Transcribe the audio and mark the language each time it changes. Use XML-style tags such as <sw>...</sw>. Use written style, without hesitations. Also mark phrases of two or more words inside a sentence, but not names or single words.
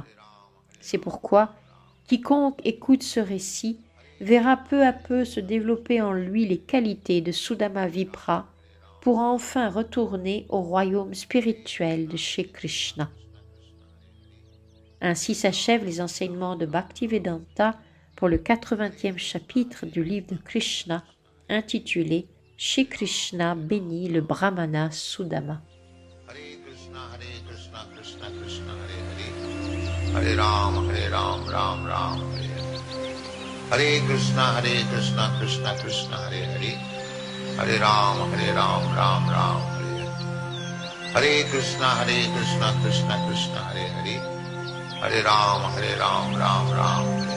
<fr>C'est pourquoi quiconque écoute ce récit verra peu à peu se développer en lui les qualités de Sudama Vipra pour enfin retourner au royaume spirituel de Shri Krishna. Ainsi s'achèvent les enseignements de Bhaktivedanta pour le 80e chapitre du livre de Krishna intitulé Shri Krishna bénit le brahmana Sudama.</fr> <sa>हरे राम, राम राम, हरे कृष्ण, कृष्ण कृष्ण, हरे हरे, हरे राम, राम राम, हरे कृष्ण, कृष्ण कृष्ण, हरे हरे, हरे राम, राम राम.</sa>